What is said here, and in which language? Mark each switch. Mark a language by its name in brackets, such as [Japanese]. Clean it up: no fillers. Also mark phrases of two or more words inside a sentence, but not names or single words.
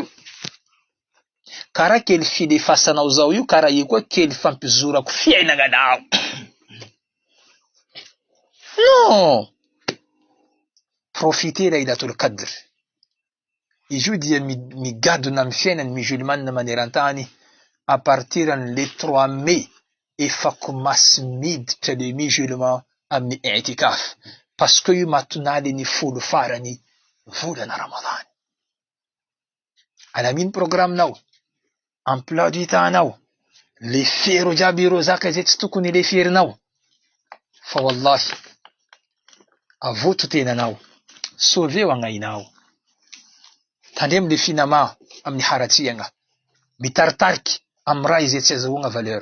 [Malagasy] Karaha kely filefasanao zao io karaha io koa kely fampizorako fiainagnanao. Non. [French] Profitez Laylatul Qadr. [Malagasy] Izy io dia migadona amin'ny fiainan'ny musulmane maneran-tany [French] à partir le 3 mai [Malagasy] efa komasy miditra le musulman amin'ny i'tikaf. [French] Parce que [Malagasy] io matonaly ny folo farany volana Ramadan. Alamino programmenao, [French] emploi du temps- [Malagasy] nao, le fero jiaby ireo zaka izay tsy tokony le ferinao. Fa wallahi, avoto tenanao, sauveo agnainao. Tandremo le finama amin'ny haratsiagna, mitaritarika amin'ny raha izay tsy azahoagna valeur.